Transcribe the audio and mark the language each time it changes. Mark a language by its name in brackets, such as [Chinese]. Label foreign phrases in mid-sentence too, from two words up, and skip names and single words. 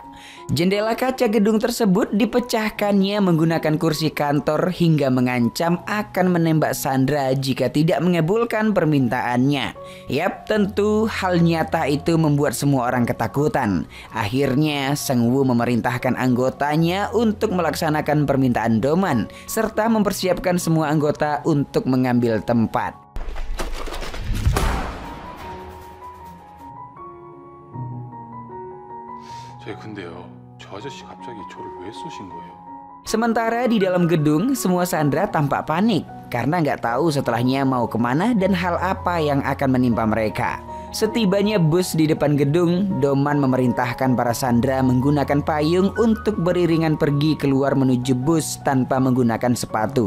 [Indonesian] Jendela kaca gedung tersebut dipecahkannya menggunakan kursi kantor hingga mengancam akan menembak Sandra jika tidak mengabulkan permintaannya. Yap, tentu hal nyata itu membuat semua orang ketakutan. Akhirnya, Seungwoo memerintahkan anggotanya untuk melaksanakan permintaan Doman, serta mempersiapkan semua anggota untuk mengambil tempat. [Korean] 근데요, 저 아저씨 갑자기 저를 왜 쏘신 거예요? [Indonesian] Sementara di dalam gedung, semua Sandra tampak panik karena nggak tahu setelahnya mau kemana dan hal apa yang akan menimpa mereka. Setibanya bus di depan gedung, Doman memerintahkan para Sandra menggunakan payung untuk beriringan pergi keluar menuju bus tanpa menggunakan sepatu.